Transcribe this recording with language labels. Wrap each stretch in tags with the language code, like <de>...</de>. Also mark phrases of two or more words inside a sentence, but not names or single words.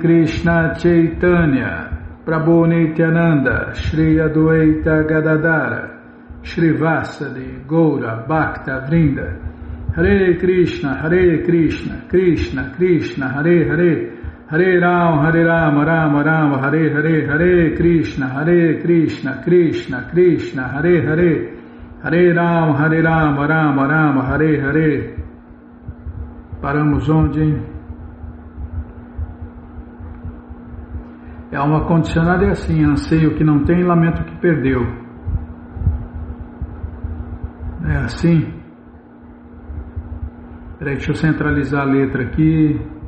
<sa>कृष्ण चैतन्य प्रभु नित्यानन्द, श्री अद्वैत गदाधर, श्री वासादि, गौर, भक्त, वृन्द, हरे कृष्ण, कृष्ण, कृष्ण, हरे हरे, हरे राम, राम राम, हरे हरे, हरे कृष्ण, कृष्ण, कृष्ण, हरे हरे, हरे राम, राम राम, हरे हरे.</sa> <pt>Paramos onde, hein? Alma condicionada é assim: anseio o que não tem, lamento o que perdeu. É assim? Peraí, deixa eu centralizar a letra aqui.</pt>